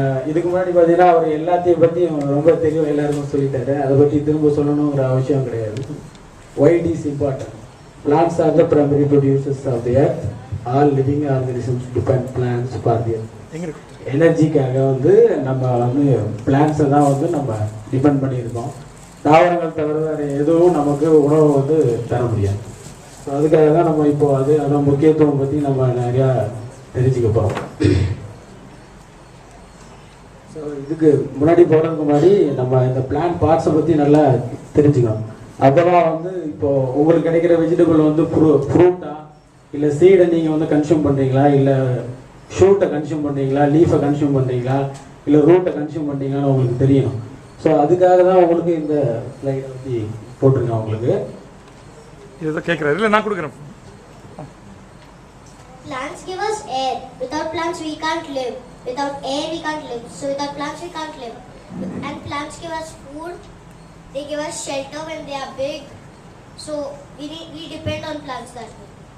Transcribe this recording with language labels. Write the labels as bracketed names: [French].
[Tamil] இதுக்கு முன்னாடி பார்த்தீங்கன்னா அவர் எல்லாத்தையும் பற்றி ரொம்ப தெளிவாக எல்லாருக்கும் சொல்லிட்டாரு. அதை பற்றி திரும்ப சொல்லணுங்கிற அவசியம் கிடையாது. [English] Why it is important? Plants are the primary producers of the earth. All living organisms depend plants for their [Tamil] எனர்ஜிக்காக வந்து நம்ம வந்து பிளான்ஸை தான் வந்து நம்ம டிபெண்ட் பண்ணியிருக்கோம். தாவரங்கள் தவிர வேறு எதுவும் நமக்கு உணவு வந்து தர முடியாது. ஸோ அதுக்காக தான் நம்ம இப்போ அதோட முக்கியத்துவம் பற்றி நம்ம நிறையா தெரிஞ்சுக்க போகிறோம். ஸோ இதுக்கு முன்னாடி போகிறதுக்கு முன்னாடி நம்ம இந்த பிளான்ட் பார்ட்ஸை பற்றி நல்லா தெரிஞ்சுக்கணும். அப்போதான் வந்து இப்போது உங்களுக்கு கிடைக்கிற வெஜிடபிள் வந்து ஃப்ரூட்டா இல்லை சீடை நீங்கள் வந்து கன்சியூம் பண்ணுறீங்களா, இல்லை ஷூட்டை கன்சியூம் பண்ணுறீங்களா, லீஃபை கன்சியூம் பண்ணுறீங்களா, இல்லை ரூட்டை கன்சியூம் பண்ணுறீங்களான்னு உங்களுக்கு தெரியணும். ஸோ அதுக்காக தான் உங்களுக்கு இந்த ஸ்லைடை பற்றி போட்டிருக்கேன். உங்களுக்கு இதுதான் கேட்குறாரு, இல்லை நான் கொடுக்குறேன். [English] Plants give us air. Without plants we can't live. Without air we can't live. So without plants we can't live. And plants give us food. They give us shelter when they are big. So we depend on plants that way.